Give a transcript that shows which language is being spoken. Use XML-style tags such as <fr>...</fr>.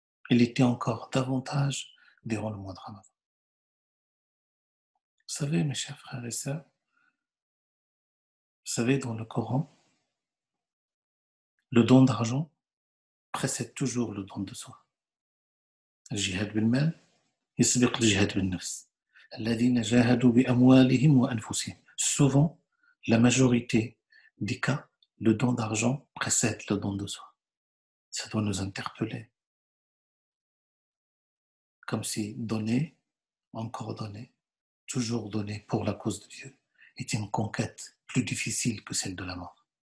<fr>Il était encore davantage durant le mois de Ramadan. Vous savez, mes chers frères et sœurs, vous savez, dans le Coran, le don d'argent précède toujours le don de soi.</fr> <ar>الجهاد بالمال يسبق الجهاد بالنفس الذين جاهدوا بأموالهم وأنفسهم.</ar> <fr>Souvent, la majorité des cas, le don d'argent précède le don de soi. Ça doit nous interpeller. Comme si donner, encore donner, toujours donner pour la cause de Dieu est une conquête plus difficile que celle de la mort.</fr>